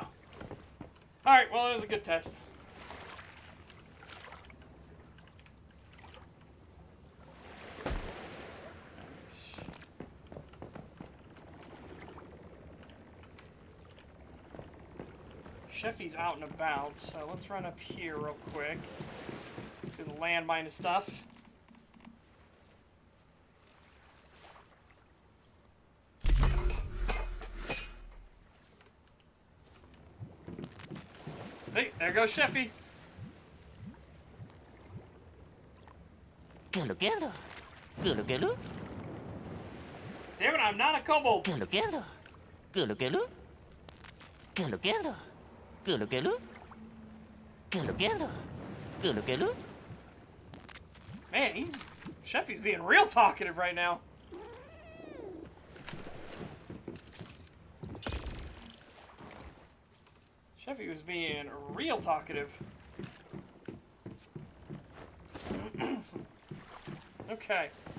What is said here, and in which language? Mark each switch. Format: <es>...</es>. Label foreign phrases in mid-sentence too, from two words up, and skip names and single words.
<en>Alright, well, it was a good test. Sheffy's out and about, so let's run up here real quick. Do the landmine and stuff. Hey, there goes Sheffy. Gulu gulu. Gulu gulu. Damn it, I'm not a kobold. Gulu gulu. Gulu gulu. Gulu gulu. Gulu gulu. Gulu gulu. Gulu gulu. Man, Sheffy's being real talkative right now. Sheffy was being real talkative. Okay.</en>